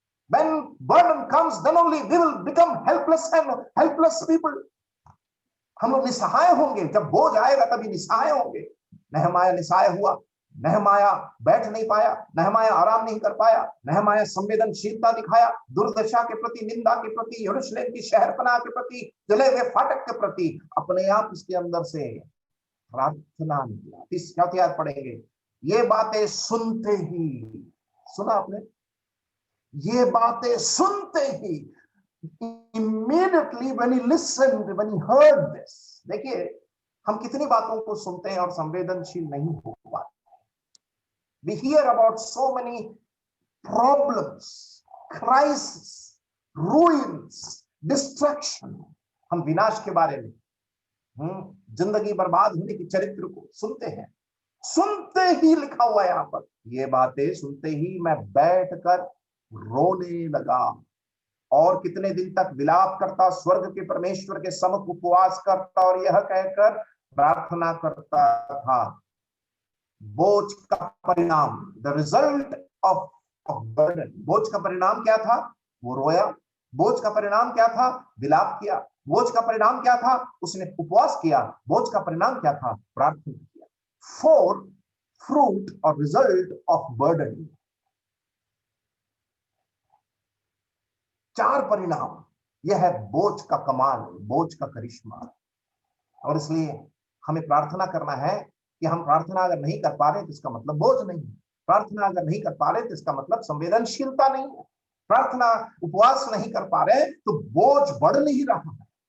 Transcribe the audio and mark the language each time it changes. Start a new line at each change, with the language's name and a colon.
English: When burden comes, then only we will become helpless and helpless people.
Hindi: हम लोग निसहाय होंगे, जब बोझ आएगा तभी निसहाय होंगे। नहमाया निसहाय हुआ, नहमाया बैठ नहीं पाया, नहमाया आराम नहीं कर पाया, नहमाया संवेदनशीलता दिखाया, दुर्दशा के प्रति, निंदा के प्रति, यरूशलेम की शहरपनाह के प्रति, जले हुए फाटक के प्रति अपने आप उसके अंदर से प्रार्थना निकला। 30 आयत पढ़ेंगे। ये बातें सुनते ही, सुना आपने, ये बातें सुनते ही,
English: immediately when he listened, when he heard this,
Hindi: देखिए हम कितनी बातों को सुनते हैं और संवेदनशील नहीं हो पाते।
English: We hear about so many problems, crises, ruins, destruction.
Hindi: हम विनाश के बारे में, जिंदगी बर्बाद होने की चरित्र को सुनते हैं। सुनते ही लिखा हुआ है यहाँ पर, ये बातें सुनते ही मैं बैठकर रोने लगा और कितने दिन तक विलाप करता, स्वर्ग के परमेश्वर के सम्मुख उपवास करता और यह कहकर प्रार्थना करता था। बोझ का परिणाम,
English: the result of burden,
Hindi: बोझ का परिणाम क्या था? वो रोया। बोझ का परिणाम क्या था? विलाप किया। बोझ का परिणाम क्या था? उसने उपवास किया। बोझ का परिणाम क्या था? प्रार्थना किया।
English: 4 fruit or result of burden, 4 परिणाम।
Hindi: यह है बोझ का कमाल, बोझ का करिश्मा। और इसलिए हमें प्रार्थना करना है कि हम प्रार्थना अगर नहीं कर पा रहे तो इसका मतलब बोझ नहीं है। प्रार्थना अगर नहीं कर पा रहे तो इसका मतलब संवेदनशीलता नहीं है। प्रार्थना, उपवास नहीं कर पा रहे तो बोझ बढ़ नहीं रहा है।